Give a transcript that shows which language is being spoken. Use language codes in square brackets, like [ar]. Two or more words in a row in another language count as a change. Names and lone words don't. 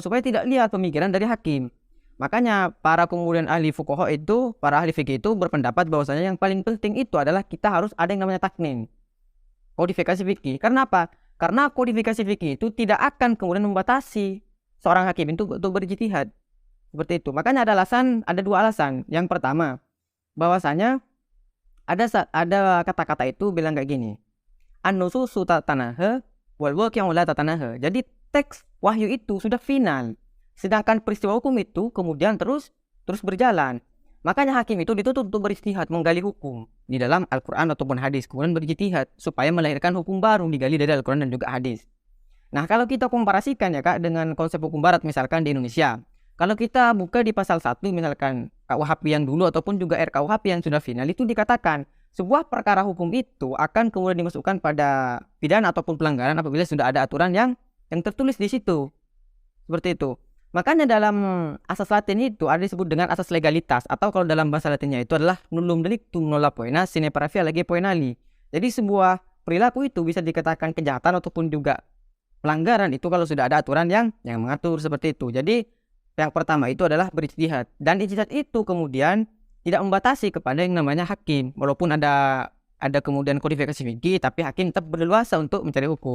[id] Supaya tidak lihat pemikiran dari hakim. Makanya para kemudian ahli fuqaha itu, para ahli fikih itu berpendapat bahwasanya yang paling penting itu adalah kita harus ada yang namanya taknin, kodifikasi fikih. Karena apa? Karena kodifikasi fikih itu tidak akan kemudian membatasi seorang hakim itu untuk berijtihad. Seperti itu. Makanya ada dua alasan. Yang pertama, bahwasanya ada kata-kata itu bilang kayak gini. [ar] النصوص تتناهى والوقائع لا تتناهى. [id] Jadi teks wahyu itu sudah final. Sedangkan peristiwa hukum itu kemudian terus berjalan. Makanya hakim itu dituntut untuk berijtihad, menggali hukum di dalam Al-Quran ataupun hadis, kemudian berijtihad supaya melahirkan hukum baru digali dari Al-Quran dan juga hadis. Nah, kalau kita komparasikan ya Kak dengan konsep hukum barat misalkan di Indonesia. Kalau kita buka di pasal 1 misalkan KUHP yang dulu ataupun juga RKUHP yang sudah final, itu dikatakan sebuah perkara hukum itu akan kemudian dimasukkan pada pidana ataupun pelanggaran apabila sudah ada aturan yang tertulis di situ. Seperti itu. Makanya dalam asas Latin itu ada disebut dengan asas legalitas, atau kalau dalam bahasa Latinnya itu adalah [la] nullum delictum nolla poena sine paravia lege poenali. [id] Jadi sebuah perilaku itu bisa dikatakan kejahatan ataupun juga pelanggaran itu kalau sudah ada aturan yang mengatur seperti itu. Jadi yang pertama itu adalah berijtihad, dan ijtihad itu kemudian tidak membatasi kepada yang namanya hakim, walaupun ada kemudian kodifikasi fikih, tapi hakim tetap berleluasa untuk mencari hukum.